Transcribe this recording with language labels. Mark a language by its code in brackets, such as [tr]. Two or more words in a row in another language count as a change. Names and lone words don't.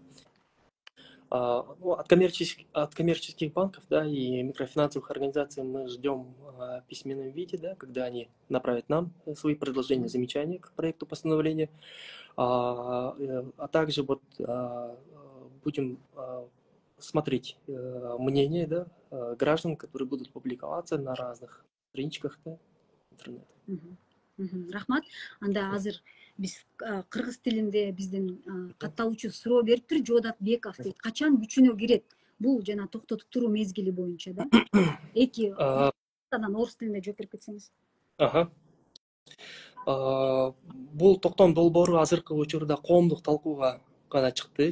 [ru] От коммерческих банков, да, и микрофинансовых организаций мы ждем в письменном виде, да, когда они направят нам свои предложения, замечания к проекту постановления, также вот будем смотреть мнения, да, граждан, которые будут публиковаться на разных страничках, да, интернета. [ky] Рахмат. Анда азыр биз кыргыз тилинде биздин катталуучу суроо бериптир, Жоодат Беков дейт. Качан күчүнө кирет? Бул жана токтотуп туруу мезгили боюнча, да? Эки орус тилинде жооп берип кетсеңиз. Бул токтом долбоору азыркы учурда коомдук талкууга гана чыкты.